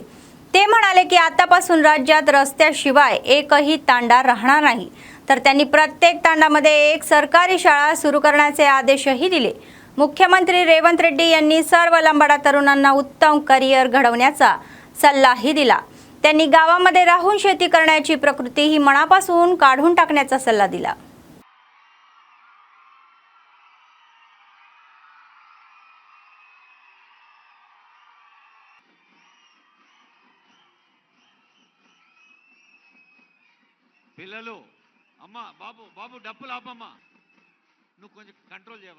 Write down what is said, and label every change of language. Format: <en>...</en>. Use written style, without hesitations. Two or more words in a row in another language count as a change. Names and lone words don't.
<mr>ते म्हणाले की आतापासून राज्यात रस्त्याशिवाय एकही तांडा राहणार नाही, तर त्यांनी प्रत्येक तांडामध्ये एक सरकारी शाळा सुरू करण्याचे आदेशही दिले। मुख्यमंत्री रेवंत रेड्डी यांनी सर्व लंबाडा तरुणांना उत्तम करिअर घडवण्याचा सल्लाही दिला। त्यांनी गावामध्ये राहून शेती करण्याची प्रवृत्ती ही मनापासून काढून टाकण्याचा सल्ला दिला।</mr> <te>పిల్లలు అమ్మ బాబు బాబు డప్పులు ఆపమ్మా, నువ్వు కొంచెం కంట్రోల్ చేయవా?</te>